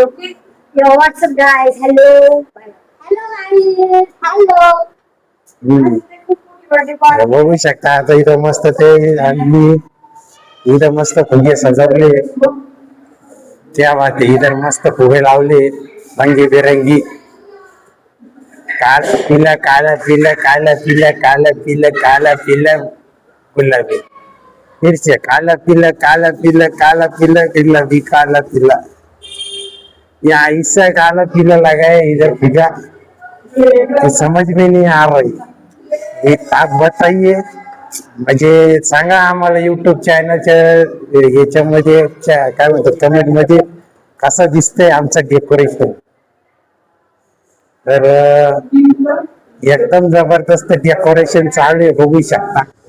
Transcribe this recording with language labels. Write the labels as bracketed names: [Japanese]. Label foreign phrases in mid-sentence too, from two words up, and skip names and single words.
[English] Okay, what's up guys, hello hello hello. [Marathi] बघू शकता आता इथं मस्त ते आणि इथं मस्त फुगे सजवले, त्या वाटे इथं मस्त फुगे लावले रंगीबेरंगी. [Hindi] काला पिला काला पिला काला पिला काला पिला काला पिला गुलाबी. फिर से काला पिला काला पिला काला पिला गुलाबी काला पिला. या ऐसा काला पिला लगा है इधर फिगा, तो समझ में नहीं आ रही. एक आप बताइए, [Marathi] म्हणजे सांगा आम्हाला युट्यूब चॅनलच्या ह्याच्यामध्ये काय म्हणतात कमेंट मध्ये कसं दिसतंय आमचं डेकोरेशन. तर एकदम जबरदस्त डेकोरेशन चालू आहे, बघू शकता.